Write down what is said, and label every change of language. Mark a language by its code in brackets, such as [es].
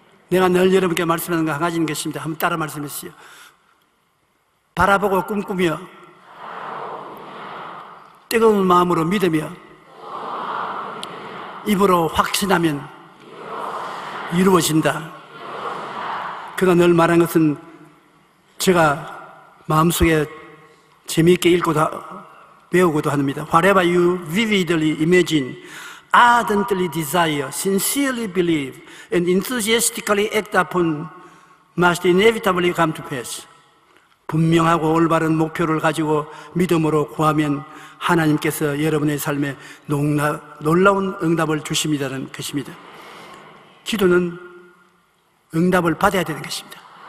[ko] 내가 늘 여러분께 말씀하는 거 한 가지인 것입니다. 한번 따라 말씀해 주세요. 바라보고 꿈꾸며 뜨거운 마음으로 믿으며 입으로 확신하면 이루어진다. 그가 늘 말한 것은 제가 마음속에 재미있게 읽고도 배우고도 합니다. [en] Whatever you vividly imagine, ardently desire, sincerely believe, and enthusiastically act upon must inevitably come to pass. [ko] 분명하고 올바른 목표를 가지고 믿음으로 구하면 하나님께서 여러분의 삶에 놀라운 응답을 주십니다는 것입니다. 기도는 응답을 받아야 되는 것입니다.